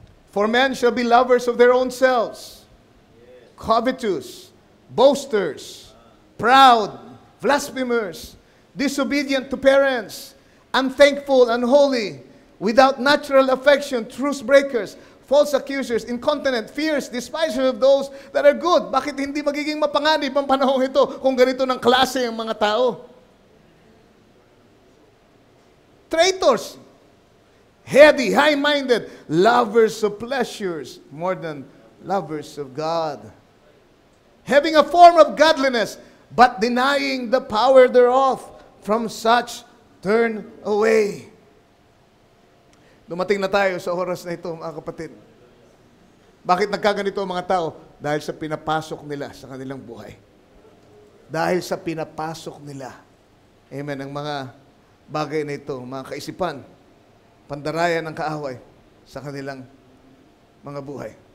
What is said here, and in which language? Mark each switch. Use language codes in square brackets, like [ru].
[en] For men shall be lovers of their own selves, covetous, boasters, proud, blasphemers, disobedient to parents, unthankful, unholy, without natural affection, truce breakers, false accusers, incontinent, fierce, despisers of those that are good. [tl] Bakit hindi magiging mapanganib ang panahon ito kung ganito ng klase ang mga tao? [en] Traitors, heady, high-minded, lovers of pleasures more than lovers of God. Having a form of godliness, but denying the power thereof, from such turn away. [tl] Dumating na tayo sa oras na ito, mga kapatid. Bakit nagkaganito ang mga tao? Dahil sa pinapasok nila sa kanilang buhay. Dahil sa pinapasok nila. Amen. Ang mga bagay na ito, mga kaisipan, pandarayan ng kaaway sa kanilang mga buhay.